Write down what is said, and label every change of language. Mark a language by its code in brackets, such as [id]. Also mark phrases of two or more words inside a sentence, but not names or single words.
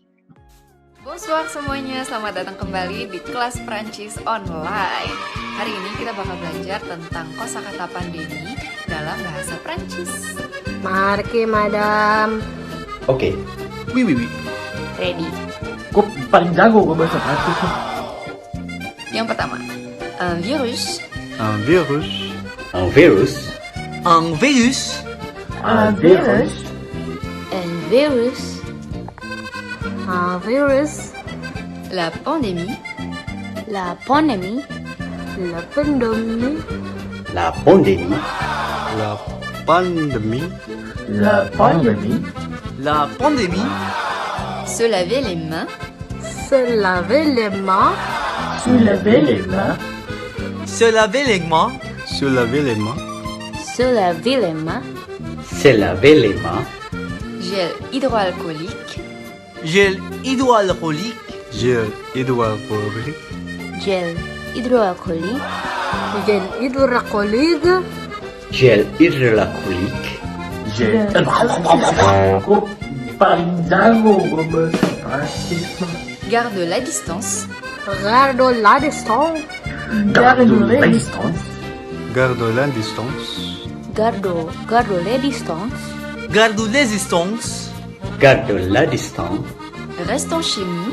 [id] Bonsoir semuanya, selamat datang kembali di kelas Prancis online. Hari ini kita bakal belajar tentang kosakata pandemi dalam bahasa Prancis. [fr] Marke, madam. [id] Oke. [fr] Oui. [en] Ready. [id] Gue paling jago gue bahasa Prancis. Yang pertama, [fr] un virus. Un virus. Un virus. Un virus. Un virus. Un virus. Un virus. La pandémie. La pandémie. La pandémie. La pandémie. La pandémie. La pandémie. La pandémie. Se laver les mains. Se laver les mains. Se laver les mains. Se laver les mains. Se laver les mains. Se laver les mains. Se laver les mains. Gel hydroalcoolique. Gel hydroalcoolique. Gel hydroalcoolique. Gel hydroalcoolique. Gel hydroalcoolique. Gel hydroalcoolique. Gel. [id] Gue paling jago gue bahasa Prancis. [fr] Garde la distance. Garde la distance. Garde la distance. Garde la distance. Garde la distance. Garde les distances. Garde la distance. Restons chez nous.